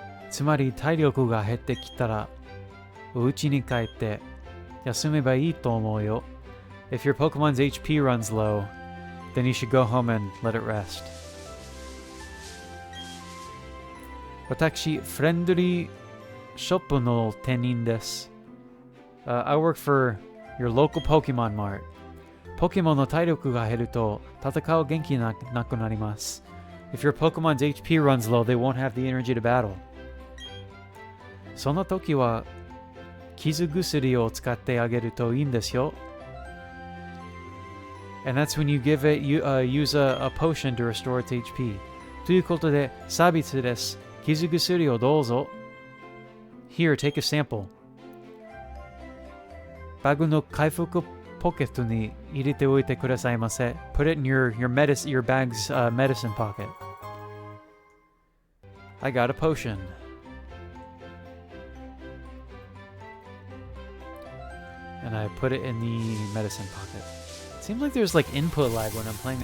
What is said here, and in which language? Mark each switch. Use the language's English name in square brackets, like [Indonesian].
[Japanese] つまり体力が減ってきたら、お家に帰って休めばいいと思うよ. [English] If your Pokemon's HP runs low, then you should go home and let it rest. [Japanese] 私、フレンドリーショップの店員です。 [English] I work for your local Pokemon Mart. [Japanese] ポケモンの体力が減ると戦う元気なくなります. [English] If your Pokemon's HP runs low, they won't have the energy to battle. [Japanese] その時は傷薬を使ってあげるといいんですよ. [English] And that's when you give it, use a potion to restore its HP. [Japanese] ということで、サービスです. 傷薬をどうぞ. [English] Here, take a sample. [Japanese] バグの回復ポケットに入れておいてくださいませ. [English] Put it in your bag's medicine pocket. I got a potion. And I put it in the medicine pocket. Seems like there's like input lag when I'm playing.